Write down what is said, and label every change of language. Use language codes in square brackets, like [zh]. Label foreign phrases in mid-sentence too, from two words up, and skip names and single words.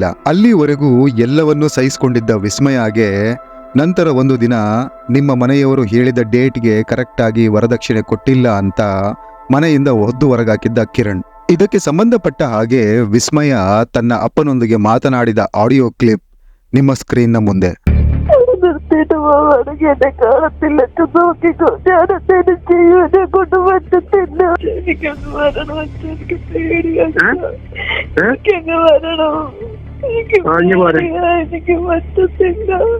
[kn] ಅಲ್ಲಿವರೆಗೂ ಎಲ್ಲವನ್ನೂ ಸಹಿಸಿಕೊಂಡಿದ್ದ ವಿಸ್ಮಯಗೆ ನಂತರ ಒಂದು ದಿನ ನಿಮ್ಮ ಮನೆಯವರು ಹೇಳಿದ ಡೇಟ್ಗೆ ಕರೆಕ್ಟಾಗಿ ವರದಕ್ಷಿಣೆ ಕೊಟ್ಟಿಲ್ಲ ಅಂತ ಮನೆಯಿಂದ ಒದ್ದು ಹೊರಗಾಕಿದ್ದ ಕಿರಣ್. ಇದಕ್ಕೆ ಸಂಬಂಧಪಟ್ಟ ಹಾಗೆ ವಿಸ್ಮಯ ತನ್ನ ಅಪ್ಪನೊಂದಿಗೆ ಮಾತನಾಡಿದ [en] audio clip [kn] ನಿಮ್ಮ ಸ್ಕ್ರೀನ್ನ ಮುಂದೆ. [ml] നിർത്തിയിട്ട് എന്നെ കാണത്തില്ല, നോക്കിക്കോ. ഞാനെന്തേലും ചെയ്യും, എന്നെ കൊണ്ട് പറ്റത്തില്ല. എനിക്കങ്ങ് വരണം അച്ഛ, എനിക്ക് പേടിയാണ്. എനിക്കങ്ങ് വരണം, എനിക്ക് എനിക്ക് പറ്റത്തില്ല.